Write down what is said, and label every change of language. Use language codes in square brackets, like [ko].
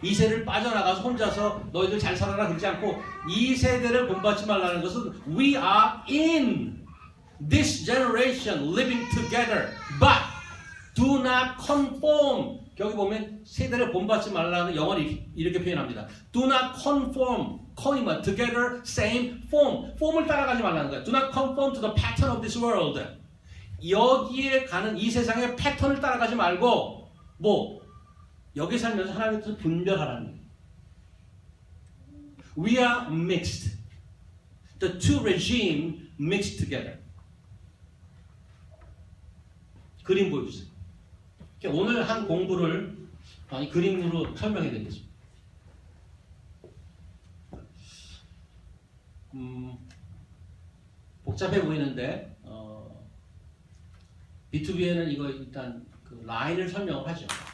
[ko] 이 세대를 빠져나가서 혼자서 너희들 잘 살아라 그러지 않고 이 세대를 본받지 말라는 것은 [en] We are in this generation living together but do not conform. [ko] 여기 보면 세대를 본받지 말라는 영어는 이렇게 표현합니다. [en] Do not conform. con이면 together, same, form. [ko] form을 따라가지 말라는 거예요. [en] Do not conform to the pattern of this world. [ko] 여기에 가는 이 세상의 패턴을 따라가지 말고 뭐 여기 살면서 하나님의 뜻을 분별하라는 거예요. [en] We are mixed. The two regime mixed together. [ko] 그림 보여주세요. 오늘 한 공부를 그림으로 설명해 드리겠습니다. 복잡해 보이는데 B2B에는 이거 일단 그 라인을 설명을 하죠.